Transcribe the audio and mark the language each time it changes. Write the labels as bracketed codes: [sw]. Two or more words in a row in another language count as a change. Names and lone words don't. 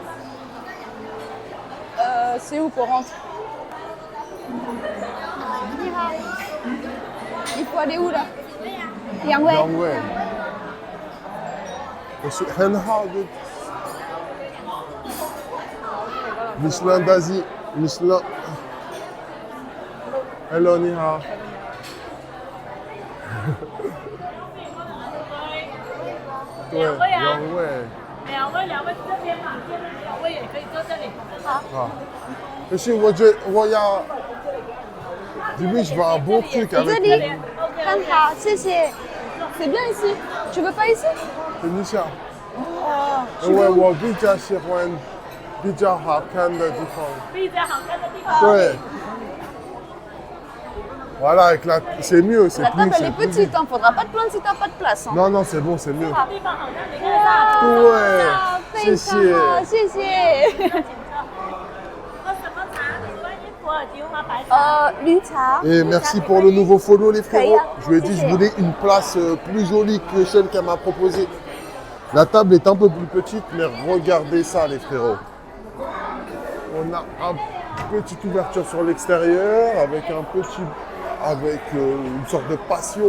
[fr] C'est où qu'on rentre? Il faut aller où, là? Yang Yang Wei. Je suis [zh] 很好的 [fr] Michelin d'Asie. Michelin. [en] Hello, ni hao. [zh] 对，两位啊两位。两位这边旁边2位也可以坐这里。啊。可是我要， [fr] Jimmy, je veux un bon truc avec Désolé. les... Hanha, c'est bien ici. Tu veux pas ici? [zh] 等一下， [fr] Oh, [zh] 因为我比较喜欢比较好看的地方。比较好看的地方。对。 [fr] Voilà, avec la... c'est mieux, c'est La plus... table, elle c'est est plus petite, vite. hein. Faudra pas te plaindre si t'as pas de place. Hein. Non, non, c'est bon, c'est mieux. [zh] 地方好像你看得到。对，谢非常谢。好，谢谢。喝什么茶？观音普洱菊花白茶。绿茶。 [fr] Et merci pour le nouveau follow les frérots. Kaya. Je lui ai dit je voulais une place plus jolie que celle qu'elle m'a proposée. La table est un peu plus petite, mais regardez ça les frérots. On a une petite ouverture sur l'extérieur avec une sorte de patio.